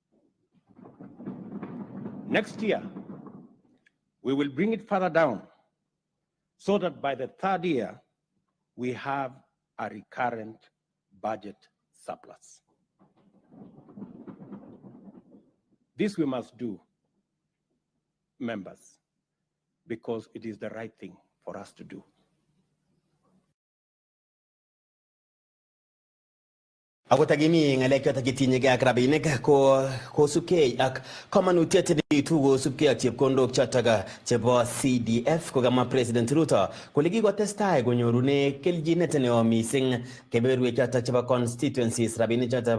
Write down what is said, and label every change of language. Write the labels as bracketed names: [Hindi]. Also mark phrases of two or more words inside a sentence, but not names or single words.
[English] Next year, we will bring it further down so that by the 3rd year, we have a recurrent budget surplus. This we must do, members, because it is the right thing for us to do. [Kalenjin] Ako tagimi ngalek chotok chetinyegei ak rabinik ko kosubkei ak kamanutiet neitu kosubkei ak chepkondok chotok chebo CDF, kokamwa President Ruto kole kikotestai konyorune keljinet neo mising kebeberwek chotok chebo constituencies rabinik chotok